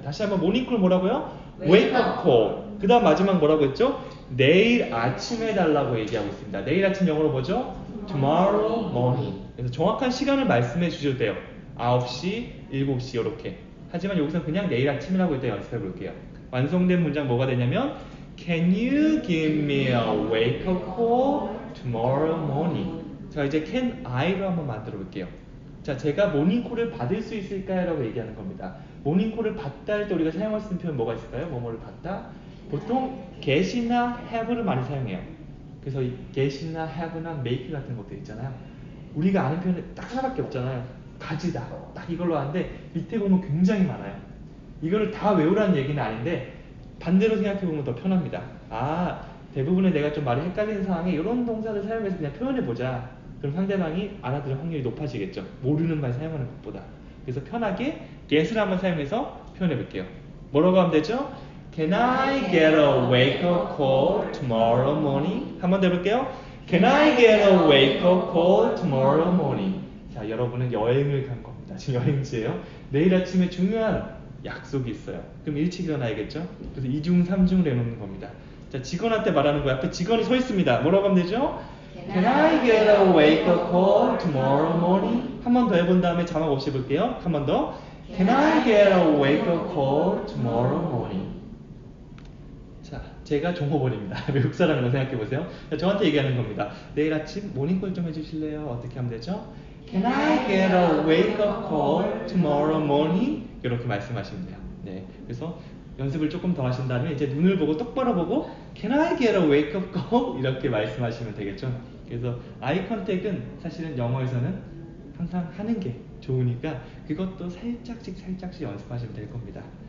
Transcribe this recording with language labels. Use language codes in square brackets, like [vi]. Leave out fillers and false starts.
[ko] 다시 한번 모닝콜 뭐라고요? [en] wake up call. [ko] 그 다음 마지막 뭐라고 했죠? 내일 아침에 달라고 얘기하고 있습니다. 내일 아침 영어로 뭐죠? [en] tomorrow morning. [ko] 그래서 정확한 시간을 말씀해 주셔도 돼요. 9시, 7시 이렇게. 하지만 여기서 그냥 내일 아침이라고 일단 연습해 볼게요. 완성된 문장 뭐가 되냐면 [en] Can you give me a wake-up call tomorrow morning? [ko] 자, 이제 can I로 한번 만들어 볼게요. 자, 제가 모닝콜을 받을 수 있을까요? 라고 얘기하는 겁니다. 모닝콜을 받다 할 때 우리가 사용할 수 있는 표현 뭐가 있을까요? 뭐뭐를 받다? 보통 get이나 have를 많이 사용해요. 그래서 이 get이나 have나 make 같은 것들 있잖아요. 우리가 아는 표현이 딱 하나밖에 없잖아요. 가지다. 딱 이걸로 하는데 밑에 보면 굉장히 많아요. 이거를 다 외우라는 얘기는 아닌데 반대로 생각해보면 더 편합니다. 아, 대부분의 내가 좀 말이 헷갈리는 상황에 이런 동사를 사용해서 그냥 표현해보자. 그럼 상대방이 알아들을 확률이 높아지겠죠. 모르는 말 사용하는 것보다. 그래서 편하게 get을 한번 사용해서 표현해볼게요. 뭐라고 하면 되죠? [en] Can I get a wake-up call tomorrow morning? [ko] 한번 더 해볼게요. [en] Can I get a wake-up call tomorrow morning? [ko] 자, 여러분은 여행을 간 겁니다. 지금 여행지예요. 내일 아침에 중요한 약속이 있어요. 그럼 일찍 일어나야겠죠? 그래서 2중, 3중을 해놓는 겁니다. 자, 직원한테 말하는 거예요. 앞에 직원이 서 있습니다. 뭐라고 하면 되죠? [en] Can I get a wake-up call tomorrow morning? [ko] 한 번 더 해본 다음에 자막 없이 볼게요. 한 번 더. [en] Can I get a wake-up call tomorrow morning? [ko] 자, 제가 종업원입니다. 외국 사람이라고 생각해보세요. 저한테 얘기하는 겁니다. 내일 아침 모닝콜 좀 해주실래요? 어떻게 하면 되죠? [en] Can I get a wake-up call tomorrow morning? [ko] 이렇게 말씀하시면 돼요. 네, 그래서 연습을 조금 더 하신 다음에 이제 눈을 보고 똑바로 보고 [en] Can I get a wake-up call? [ko] 이렇게 말씀하시면 되겠죠. 그래서 아이 컨택은 사실은 영어에서는 항상 하는 게 좋으니까 그것도 살짝씩 연습하시면 될 겁니다.